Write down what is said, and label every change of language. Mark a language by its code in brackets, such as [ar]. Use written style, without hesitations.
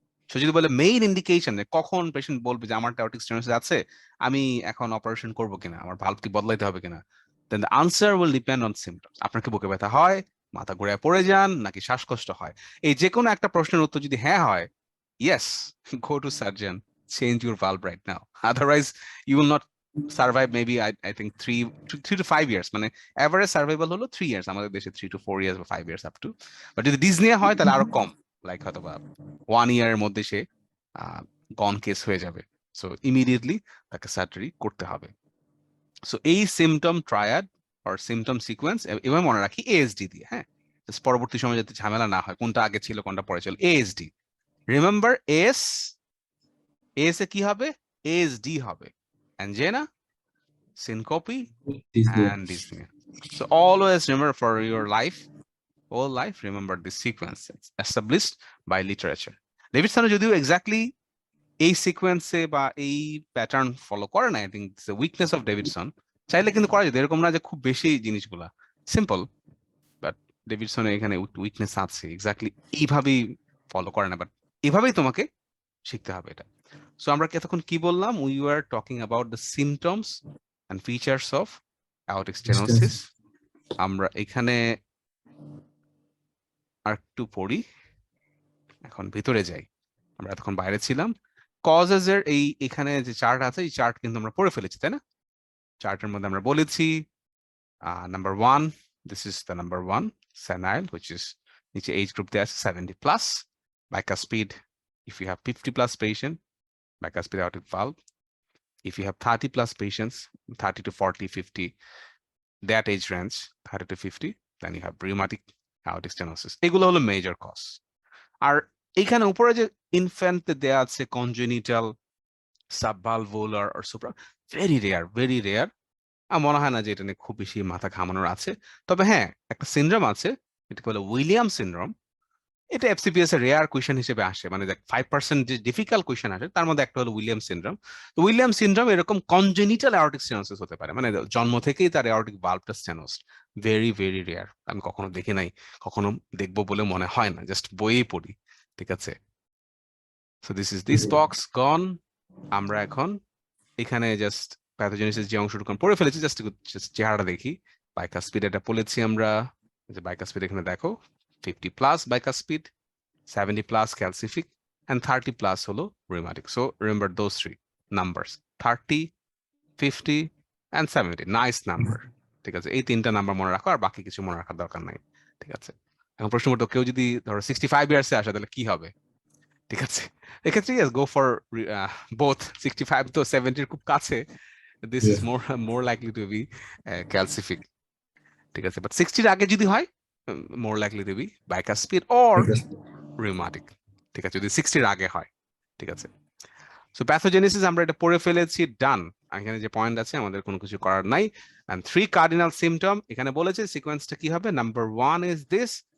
[bn] So যদি বলে main indication, কখন পেশেন্ট বলবে যে আমার aortic stenosis আছে, আমি এখন অপারেশন করব কিনা, আমার ভালভ কি বদলাইতে হবে কিনা, [en] Then the answer will depend on symptoms. [bn] আপনার কি বুকে ব্যথা হয়, মাথা ঘুরে পড়ে যান, নাকি শ্বাসকষ্ট হয়? এই যে কোনো একটা প্রশ্নের উত্তর যদি হ্যাঁ হয়, [en] yes, go to surgeon, change your valve right now. Otherwise, you will not survive maybe I think 3 to 5 years. [bn] মানে এভারেজ সার্ভাইভাল হলো 3 years, আমাদের দেশে 3 to 4 years বা 5 years up to। বাট যদি ডিসনিয়া হয় তাহলে আরো কম, লাইক হয়তো বা 1 year এর মধ্যে সে গন কেস হয়ে যাবে। সো ইমিডিয়েটলি তাকে সার্জারি করতে হবে। সো এই symptom triad or symptom sequence এবার মনে রাখি এএসডি দিয়ে, হ্যাঁ, পরবর্তী সময় যাতে ঝামেলা না হয় কোনটা আগে ছিল কোনটা পরে ছিল। এএসডি, রিমেম্বার, এস এ কি হবে? এএসডি হবে, অ্যানজেনা, syncope, [en] Dyspnea. and dyspnea. So always remember for your life, whole life, remember this sequence. It's established by literature. [bn] Davidson যদিও exactly এই সিকোয়েন্সে বা এই প্যাটার্ন ফলো করে না, [en] I think it's the weakness of Davidson. [bn] চাইলে কিন্তু করা যেত, এরকম না যে খুব বেশি জিনিসগুলা সিম্পল, বাট ডেভিডসনের এখানে উইকনেস আছে, এক্স্যাক্টলি এইভাবেই ফলো করে না, বাট এভাবেই তোমাকে শিখতে হবে এটা। [en] so [bn] আমরা এতক্ষণ কি বললাম? [en] We are talking about the symptoms and features of aortic stenosis. [bn] আমরা এখানে আর একটু পড়ি, এখন ভিতরে যাই। আমরা এতক্ষণ বাইরে ছিলাম। কজেস এর এই এখানে যে চার্ট আছে, এই চার্ট কিন্তু আমরা পড়ে ফেলেছি, তাই না? [en] চার্টের মধ্যে আমরা বলেছি number 1, this is the number 1 senile, which is [bn] নিচে এজ গ্রুপ দেয়া আছে [en] 70 plus, bicuspid if you have 50 plus patient, bicuspid aortic valve. If you have 30 plus patients, 30 to 40, 50, that age range, 30 to 50, then you have rheumatic aortic stenosis. [bn] এগুলো হলো major cause. আর এখানে উপরে যে infant দেয়া আছে congenital, সাবভালভুলার or supra, very rare. আমার মনে হয় না যে এটা নিয়ে খুব বেশি মাথা ঘামানোর আছে। তবে হ্যাঁ, একটা সিনড্রোম আছে, এটাকে বলে উইলিয়াম সিনড্রোম। এটা এফসিপিএস এর রেয়ার কোয়েশ্চেন হিসেবে আসে, মানে 5% যে ডিফিকাল্ট কোয়েশ্চেন আসে তার মধ্যে একটা হলো উইলিয়াম সিনড্রোম। তো উইলিয়াম সিনড্রোম এরকম কনজেনিটাল অ্যাওর্টিক স্টেনোসিস হতে পারে, মানে জন্ম থেকেই তার অ্যাওর্টিক ভালভটা স্টেনোসড। ভেরি রেয়ার, আমি কখনো দেখি নাই, কখনো দেখবো বলে মনে হয় না, জাস্ট বইয়ে পড়ি, ঠিক আছে? [en] So this box gone. [bn] আমরা এখন এখানে জাস্ট প্যাথোজেনেসিস যে অংশটুকু পড়ে ফেলেছি, জাস্ট চেহারাটা দেখি। বাইকাস্পিড এটা বলেছি আমরা, যে বাইকাস্পিড এখানে দেখো 50 plus bicuspid, [en] 70 plus calcific, and 30 plus holo rheumatic. So remember those three numbers, 30, 50, and 70. Nice number. [bn] ঠিক আছে, এই তিনটা নাম্বার মনে রাখো, আর বাকি কিছু মনে রাখার দরকার নাই, ঠিক আছে? এখন প্রশ্ন করতো, কেউ যদি ধরো 65 ইয়ার্সে আসে তাহলে কি হবে, ঠিক আছে? [en] এক্ষেত্রে yes, go for both [bn] 65 তো 70 খুব কাছে, [en] this is more likely to be calcific, ঠিক আছে? But 60 এর আগে যদি হয়, more likely to be bicuspid or rheumatic, [bn] ঠিক আছে, যদি 60 এর আগে হয়, ঠিক আছে? সো প্যাথোজেনেসিস আমরা এটা পড়ে ফেলেছি, ডান। এখানে যে পয়েন্ট আছে আমাদের কোনো কিছু করার নাই। এন্ড 3 কার্ডিনাল সিমটম এখানে বলেছে, সিকোয়েন্সটা কি হবে? Number 1 is this,